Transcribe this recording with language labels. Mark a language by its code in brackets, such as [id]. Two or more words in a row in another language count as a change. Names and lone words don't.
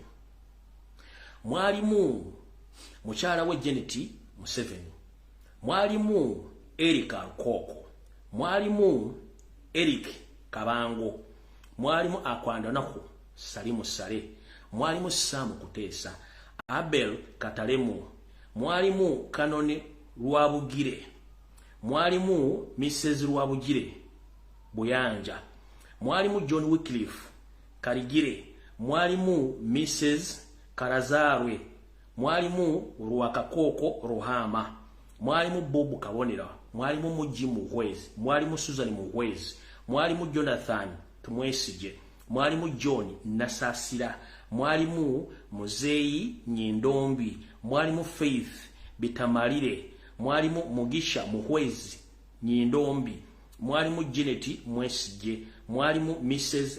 [lg] Mwalimu mukyala we Janet Museveni, mwalimu Erika Rukoko, mwalimu Eric Kabango, mwalimu Akwandanaku Salimu Sale, mwalimu Sam Kuteesa, Abel Katalemu, mwalimu Kanone Lwabugire, mwalimu Mrs. Lwabugire Buyanja, mwalimu John Wycliffe Karigire, mwalimu Mrs. Karazarwe, mwalimu Rwakakoko Ruhama, mwalimu Bobu Kabonera, mwalimu Muji Muhwezi, mwalimu Susan Muhwezi, mwalimu Jonathan Tumwesije, mwalimu John Nasasira, mwalimu Muzeyi Nyindombi, mwalimu Faith Bitamalire, mwalimu Mugisha Muhwezi Nyindombi, mwalimu Janet Mwesije, mwalimu Mrs.